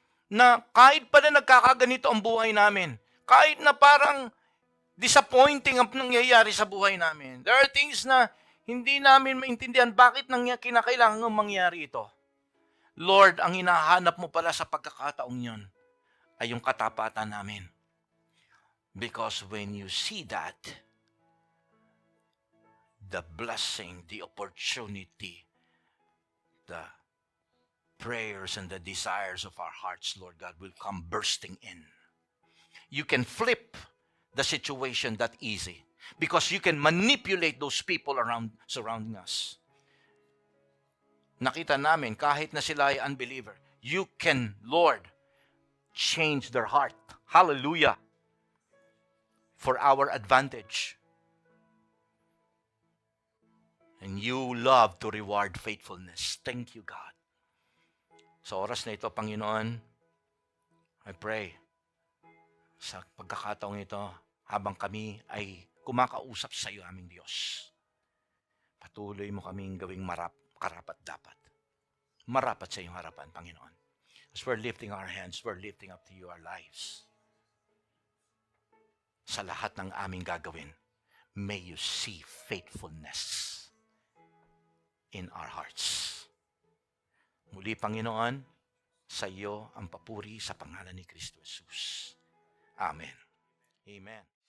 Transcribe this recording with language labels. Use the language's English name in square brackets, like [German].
[Filipino] na kahit pa na nagkakaganito ang buhay namin, kahit na parang disappointing ang nangyayari sa buhay namin, [English] there are things [Filipino] na hindi namin maintindihan bakit kinakailangan mangyari ito. Lord, ang hinahanap mo pala sa pagkakataong yun ay yung katapatan namin. [English] Because when you see that, the blessing, the opportunity, the prayers and the desires of our hearts, Lord God, will come bursting in. You can flip the situation that easy because you can manipulate those people surrounding us. [Filipino] Nakita namin, kahit na sila ay unbeliever, [English] you can, Lord, change their heart. [Filipino] Hallelujah. [English] For our advantage. And you love to reward faithfulness. Thank you, God. [Filipino] Sa oras na ito, Panginoon, [English] I pray, [Filipino] sa pagkakataong ito, habang kami ay kumakausap sa iyo, aming Diyos, patuloy mo kaming gawing karapat-dapat. Marapat sa iyong harapan, Panginoon. [English] As we're lifting our hands, we're lifting up to you our lives. [Filipino] Sa lahat ng aming gagawin, [English] may you see faithfulness in our hearts. [Filipino] Muli, Panginoon, sa iyo ang papuri sa pangalan ni Kristo Jesus. Amen. Amen.